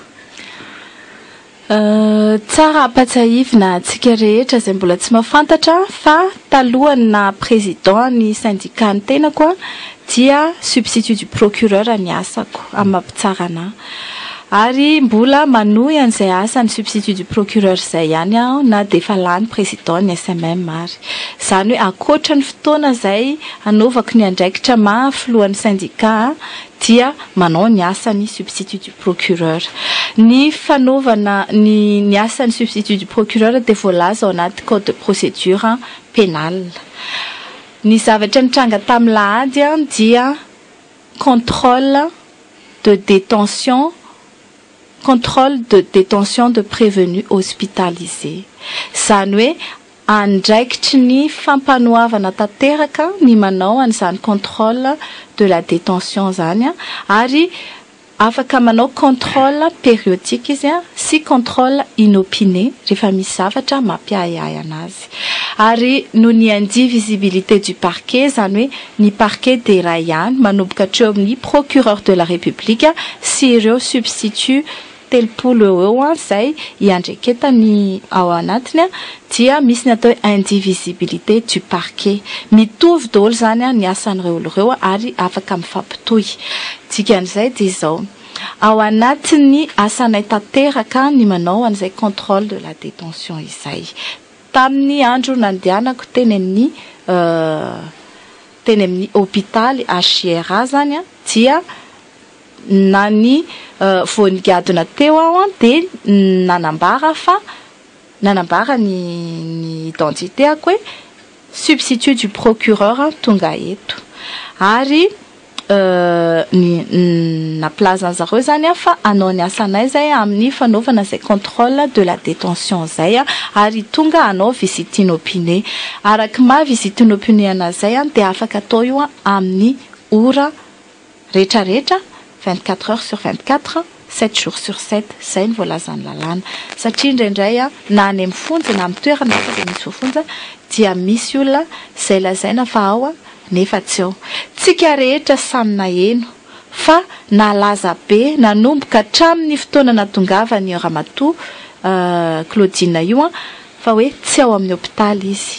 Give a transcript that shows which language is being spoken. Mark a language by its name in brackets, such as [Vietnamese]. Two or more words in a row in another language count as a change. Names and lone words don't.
[Malagasy] Tsara ampatsahivina antsika rehetra izay mbola tsy mahafantatra fa talohany na président ny syndicat ny tenako dia [French] substitut du procureur [Malagasy] ny asako amin'ny mampitsarana ary mbola manohy an'izay asa ny [French] substitut du procureur [Malagasy] zay ihany na dia efa lany président ny SMM ary zany hoe akoatra ny fotoana zay anaovako ny andraikitra mahafilohan'ny syndicat dia manao ny asa ny [French] substitut du procureur. [Malagasy] Ny fanaovana ny asa ny [French] substitut du procureur [Malagasy] dia voalaza ao anaty [French] code de procédure pénale. [Malagasy] Ny zavatra nitranga tamin'ny lahady dia [French] contrôle de détention de prévenus hospitalisés. [Malagasy] Zany hoe andraikitry ny fampanoavana tanteraka ny manao an'izany [French] contrôle de la détention [Malagasy] zany ary afaka manao [French] contrôle périodique [Malagasy] izy sy [French] contrôle inopiné [Malagasy] rehefa misy zavatra mampiahiahy anazy ary no ny [French] indivisibilité du parquet [Malagasy] zany hoe ny parquet dia iray ihany manomboka hatreo amin'ny [French] procureur de la république [Malagasy] sy ireo substitut telopolo eo zay iandreketany ao anatiny dia misy ny atao [French] indivisibilité du parquet [Malagasy] mitovy daholo zany ny asan'ireo oloreo ary afaka mifampitohy dikan'izay dia izao ao anatiny asanay tanteraka ny manao an'izay [French] contrôle de la détention [Malagasy] izay tamin'ny andro nandehanako teny amin'ny hôpitaly Agiera zany dia na ny voanigadona teo aho dia nanambara ny identitéako hoe [French] substitut du procureur [Malagasy] tonga eto ary naplaza an'zareo zany fa anao ny asanay zay amin'ny fanaovana zay [French] contrôle de la détention [Malagasy] zay ary tonga anao [French] visite inopinée [Malagasy] araky ma [French] visite inopinée [Malagasy] anazy zay dia afaka atao io amin'ny ora rehetrarehetra [French] 24 heures sur 24 7 jours sur 7 [Malagasy] zay ny voalazany lalàna satria indraindray na any amin'ny fonja na amin'ny toerana fa dia misy voafonja dia misy olona zay lazaina fa ao nefa tsy eo tsika rehetra samy naheno fa nalaza be nanomboka hatramin'ny fotoana natongavany Ramatoa Claudine io fa hoe tsy ao amin'ny hôpitaly izy.